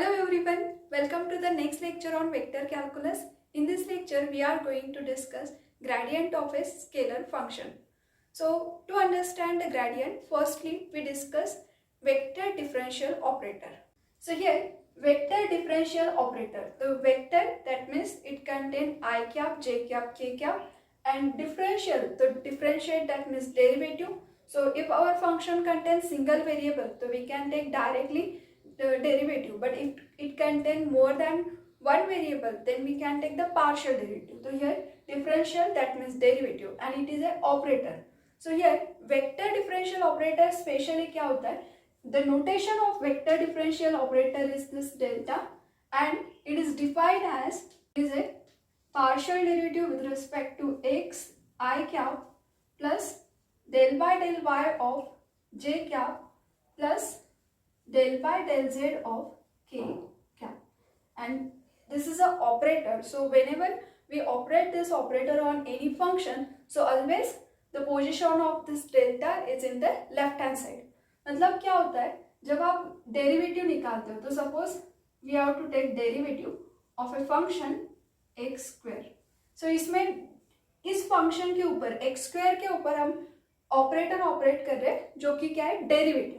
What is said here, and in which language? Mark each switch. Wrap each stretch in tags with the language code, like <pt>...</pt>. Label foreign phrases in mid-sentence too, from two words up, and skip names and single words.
<en>everyone, welcome to the next lecture on vector calculus. In this lecture, we are going to discuss gradient of a scalar function. So, to understand the gradient, firstly we discuss vector differential operator. So here, vector differential operator. The vector, that means it contains I cap, j cap, k cap, and differential, the differentiate, that means derivative. So if our function contains single variable, so we can take directly the derivative, but if it contains more than one variable, then we can take the partial derivative. So here differential, that means derivative, and it is an operator. So here vector differential operator specially</en> <hi>क्या होता है?</hi> <en>The notation of vector differential operator is this delta, and it is defined as is a partial derivative with respect to x I cap plus del by del y of j cap plus del by del z of k cap, and this is an operator. So whenever we operate this operator on any function, so always the position of this delta is in the left hand side.</en> <hi>मतलब क्या होता है, जब आप डेरिवेटिव निकालते हो, तो</hi> <en>suppose we have to take derivative of a function x square.</en> <hi>सो इसमें इस फंक्शन के ऊपर</hi> <en>x square</en> <hi>के ऊपर हम</hi> <en>operator operate</en> <hi>कर रहे हैं, जो कि क्या है, डेरिवेटिव.</hi>